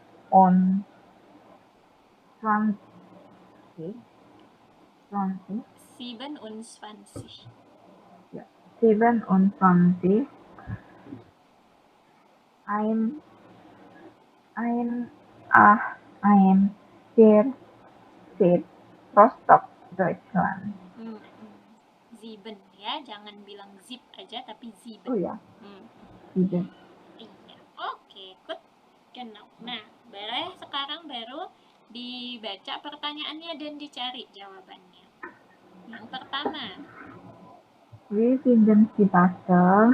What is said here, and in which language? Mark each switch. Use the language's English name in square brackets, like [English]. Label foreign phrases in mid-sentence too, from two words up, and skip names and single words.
[German] 27. 27 ein Zip Rostock, Deutschland. [Indonesian] Sieben ya, jangan bilang zip aja tapi ziben. Oh ya, Sieben. Iya, oke, good. Genau. Nah, sekarang baru dibaca pertanyaannya dan dicari jawabannya. Yang pertama, [German] Wie finden Sie Basel?